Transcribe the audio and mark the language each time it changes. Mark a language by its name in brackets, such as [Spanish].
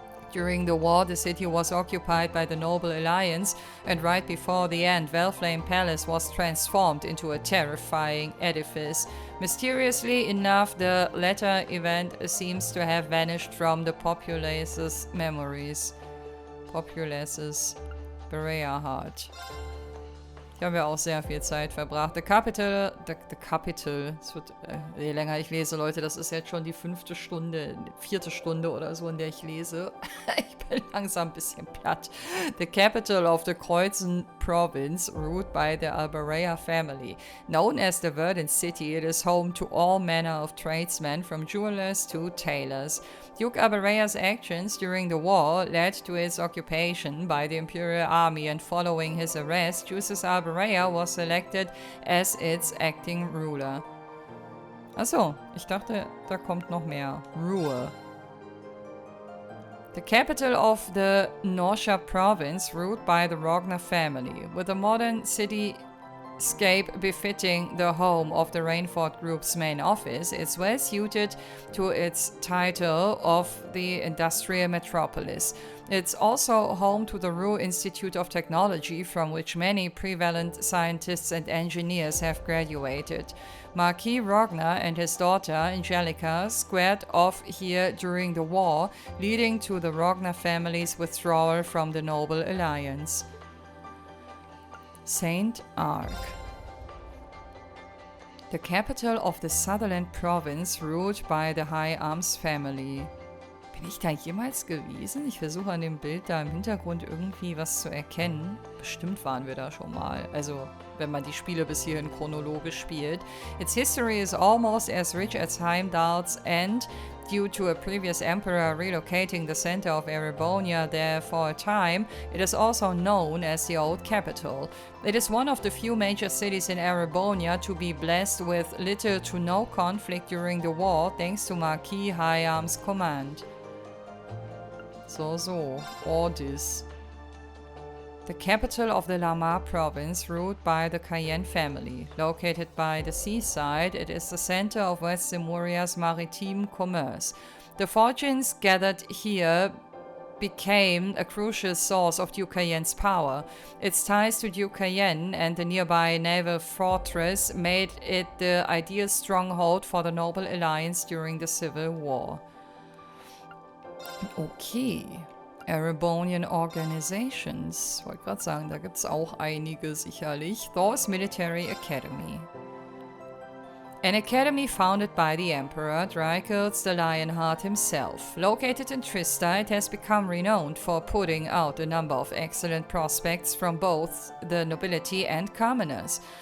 [English] During the war, the city was occupied by the Noble Alliance, and right before the end, Valflame Palace was transformed into a terrifying edifice. Mysteriously enough, the latter event seems to have vanished from the populace's memories. Populace's Berea heart. [German] Ich habe ja auch sehr viel Zeit verbracht. The Capital, es wird, je länger ich lese, Leute, das ist jetzt schon die 4. Stunde oder so, in der ich lese. Ich bin langsam ein bisschen platt. [English] The capital of the Kreuzen province, ruled by the Albarea family. Known as the Verdant city, it is home to all manner of tradesmen, from jewelers to tailors. Duke Albarea's actions during the war led to its occupation by the Imperial Army, and following his arrest, Jusis Albarea was selected as its acting ruler. [German] Achso, ich dachte, da kommt noch mehr. [English] Rule. The capital of the Norcia province, ruled by the Rogner family, with a modern cityscape befitting the home of the Reinford Group's main office, is well suited to its title of the industrial metropolis. It's also home to the Ruhr Institute of Technology, from which many prevalent scientists and engineers have graduated. Marquis Rogner and his daughter, Angelica, squared off here during the war, leading to the Rogner family's withdrawal from the Noble Alliance. Saint Arc. The capital of the Sutherland province, ruled by the High Arms family. [German] Bin ich da jemals gewesen? Ich versuche an dem Bild da im Hintergrund irgendwie was zu erkennen. Bestimmt waren wir da schon mal. Also, wenn man die Spiele bis hierhin chronologisch spielt. [English] Its history is almost as rich as Heimdall's, and due to a previous emperor relocating the center of Erebonia there for a time, it is also known as the Old Capital. It is one of the few major cities in Erebonia to be blessed with little to no conflict during the war, thanks to Marquis High Arms' command. So, Ordis. The capital of the Lamar province, ruled by the Cayenne family. Located by the seaside, it is the center of West Zemuria's maritime commerce. The fortunes gathered here became a crucial source of Duke Cayenne's power. Its ties to Duke Cayenne and the nearby naval fortress made it the ideal stronghold for the Noble Alliance during the Civil War. Okay. Erebonian Organizations. [German] Wollte gerade sagen, da gibt es auch einige sicherlich. [English] Thors Military Academy. An academy founded by the Emperor Drykels the Lionheart himself. Located in Trista, it has become renowned for putting out a number of excellent prospects from both the nobility and commoners.